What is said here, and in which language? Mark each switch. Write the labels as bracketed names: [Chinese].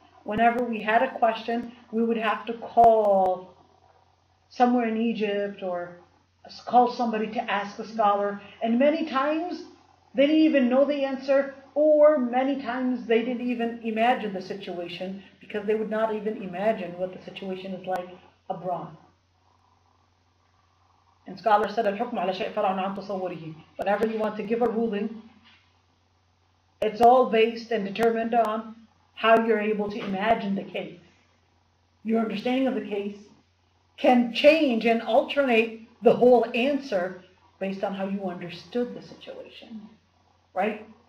[English] Whenever we had a question, we would have to call somewhere in Egypt or call somebody to ask a scholar. And many times, they didn't even know the answer, or many times they didn't even imagine the situation, because they would not even imagine what the situation is like abroad. [Arabic] And scholars said, الحكم على شيء فرع عن تصوره. [English] Whenever you want to give a ruling, it's all based and determined on how you're able to imagine the case. Your understanding of the case can change and alternate the whole answer based on how you understood the situation. Right?